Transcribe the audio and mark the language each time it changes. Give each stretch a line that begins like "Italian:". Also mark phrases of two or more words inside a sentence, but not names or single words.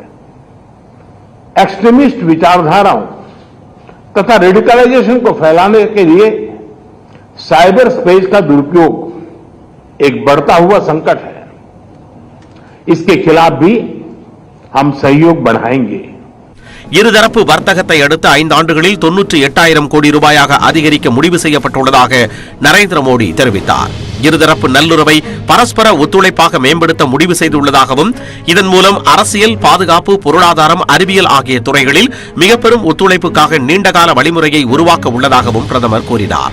Hindi: एक्सट्रीमिस्ट विचारधाराओं तथा रेडिकलाइजेशन को फैलाने के लिए साइबर स्पेस का दुरुपयोग एक बढ़ता हुआ संकट है. इसके खिलाफ भी हम सहयोग बढ़ाएंगे.
Tamil: இருதரப்பு வர்த்தகத்தை அடுத்த 5 ஆண்டுகளில் 98,000 கோடி ரூபாயாக அதிகரிக்க முடிவு செய்யப்பட்டுள்ளதாக நரேந்திர மோடி தெரிவித்தார். இருதரப்பு நல்லுறவை பரஸ்பர ஒத்துழைப்பாக மேம்படுத்த முடிவு செய்துள்ளதாகவும், இதன் மூலம் அரசியல், பாதுகாப்பு, பொருளாதாரம், அறிவியல் ஆகிய துறைகளில் மிகப்பெரும் ஒத்துழைப்புக்காக நீண்டகால வழிமுறையை உருவாக்க உள்ளதாகவும் பிரதமர் கூறினார்.